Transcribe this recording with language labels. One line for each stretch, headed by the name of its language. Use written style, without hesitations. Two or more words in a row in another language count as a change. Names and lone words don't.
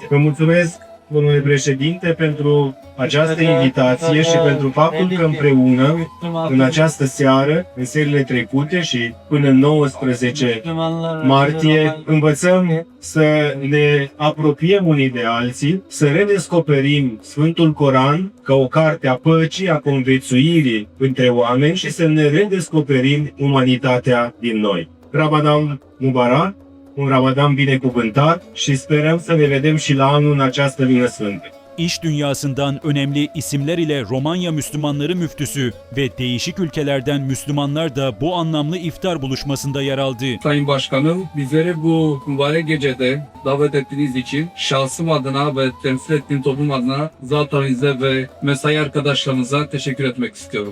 Romanian: Vă mulțumesc, domnule președinte, pentru această invitație și pentru faptul că împreună, în această seară, în serile trecute și până în 19 martie, învățăm să ne apropiem unii de alții, să redescoperim Sfântul Coran ca o carte a păcii, a conviețuirii între oameni și să ne redescoperim umanitatea din noi.
Arabic: Ramadan Mubarak,
Romanian: un Ramadan binecuvântat și sperăm să ne vedem și la anul în această lună sfântă.
Turkish: İş dünyasından önemli isimler ile Romanya Müslümanları müftüsü ve değişik ülkelerden Müslümanlar da bu anlamlı iftar buluşmasında yer aldı. Sayın Başkanım, bizleri bu mübarek gecede davet ettiğiniz için şahsım adına ve temsil ettiğim toplum adına zaten ve mesai arkadaşlarınıza teşekkür etmek istiyorum.